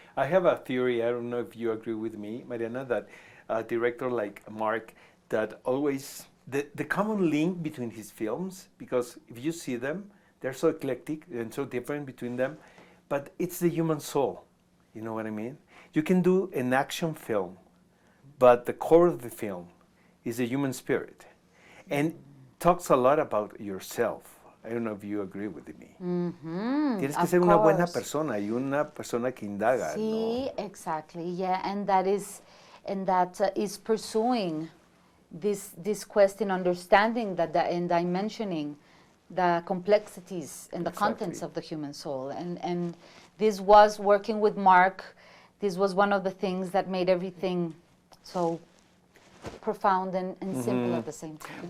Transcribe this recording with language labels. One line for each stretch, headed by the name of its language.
English: I have a theory, I don't know if you agree with me, Mariana, that a director like Mark, that always, the common link between his films, because if you see them, they're so eclectic and so different between them, but it's the human soul, you know what I mean? You can do an action film, but the core of the film is the human spirit, and talks a lot about yourself. I don't know if you agree with me.
Spanish: Tienes que ser una buena persona y una persona que indaga.
English: Sí, exactly. Yeah, and that is pursuing this question, understanding that and dimensioning the complexities and the contents of the human soul. And this was working with Mark. This was one of the things that made everything so profound and simple at the same time.